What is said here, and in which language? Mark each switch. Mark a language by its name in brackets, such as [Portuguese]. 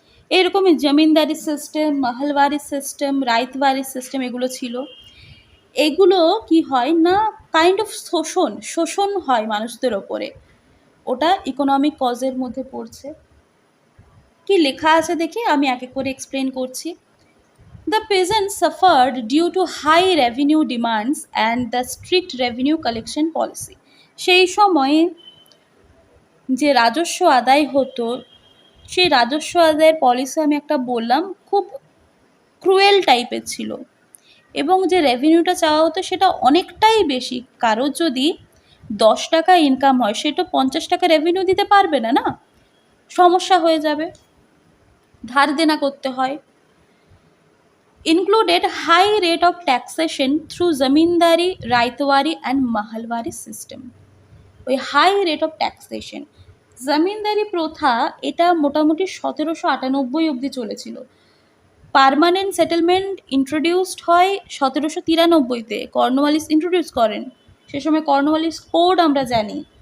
[Bangla] এরকমই জমিনদারি system, Mahalwari system, রাইতবাড়ি system এগুলো ছিল। এগুলো কি হয় না, কাইন্ড অফ শোষণ হয় মানুষদের ওপরে, ওটা ইকোনমিক কজের মধ্যে পড়ছে। কি লেখা আছে দেখি, আমি এক এক করে এক্সপ্লেন করছি। [English] The peasants suffered due to high revenue demands and the strict revenue collection policy. [Bangla] সেই সময়ে যে রাজস্ব আদায় হতো, সেই রাজস্ব আদায়ের পলিসি আমি একটা বললাম খুব ক্রুয়েল টাইপের ছিল, এবং যে রেভিনিউটা চাওয়া হতো সেটা অনেকটাই বেশি। কারোর যদি 10 টাকা ইনকাম হয়, সে তো 50 টাকা রেভিনিউ দিতে পারবে না, না, সমস্যা হয়ে যাবে, ধার দেনা করতে হয়। [English] Included high rate of taxation through zamindari, raitwari and mahalwari system. [Bangla] ওই হাই রেট অফ ট্যাক্সেশন, জমিনদারি প্রথা, এটা মোটামুটি 1798 অবধি চলেছিল। পার্মানেন্ট সেটেলমেন্ট ইন্ট্রোডিউসড হয় 1793-তে, কর্নওয়ালিস ইন্ট্রোডিউস করেন। সে সময় কর্নওয়ালিস কোড আমরা জানি।